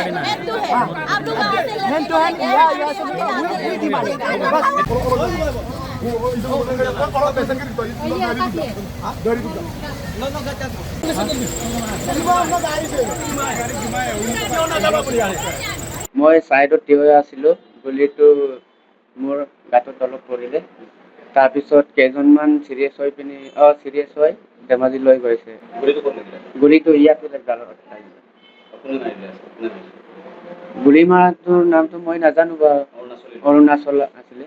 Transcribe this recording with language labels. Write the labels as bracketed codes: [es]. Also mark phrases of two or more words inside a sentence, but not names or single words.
[en] hand to hand [hi] या से वही डिमांड है बस [as] মই সাইডত থিয় হৈ আছিলোঁ গুলিটো মোৰ গাঁতৰ তলত পৰিলে তাৰপিছত কেইজনমান চিৰিয়াছ হৈ ধেমাজি লৈ গৈছে গুলিটো ইয়াতে গুলি মাৰাটোৰ নামটো মই নাজানো বাৰু অৰুণাচল আছিলে